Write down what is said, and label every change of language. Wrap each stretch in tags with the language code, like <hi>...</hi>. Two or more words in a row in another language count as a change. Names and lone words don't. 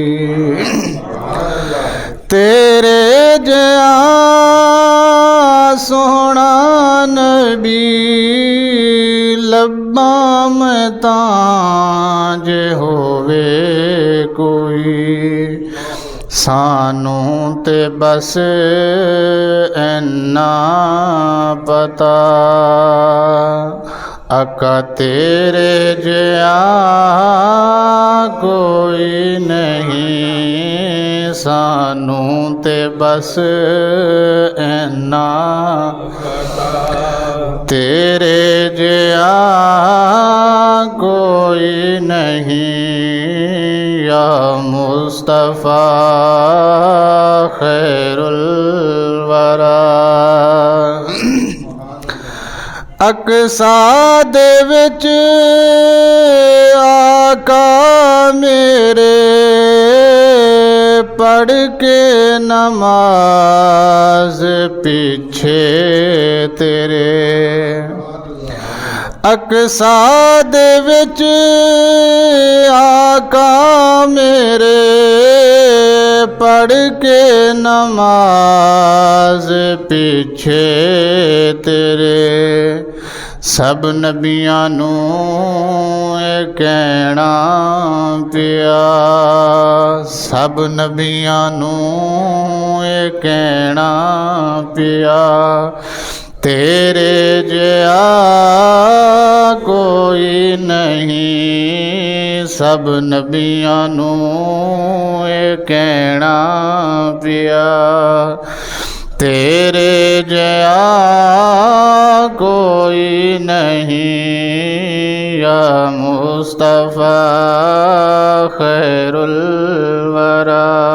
<pa>تیرے جیا سونا نبی لباں میں تاں جے ہووے کوئی سانوں تے بس اینا پتا اکا تیرے جیا کوئی نہیں سانوں تے بس اینا تیرے جیا کوئی نہیں</pa> <ar>یا مصطفیٰ خیر الورا</ar> <pa>اقصا دے وچ آقا میرے پڑھ کے نماز پیچھے تیرے اقصا دے وچ آقا میرے پڑھ کے نماز پیچھے تیرے سب نبیاں نوں اے کہنا پیا سب نبیاں نوں اے کہنا پیا تیرے جیا کوئی نہیں سب نبیاں نوں اے کہنا پیا تیرے جیا کوئی نہیں</pa> <ar>یا مصطفیٰ خیر الورا</ar>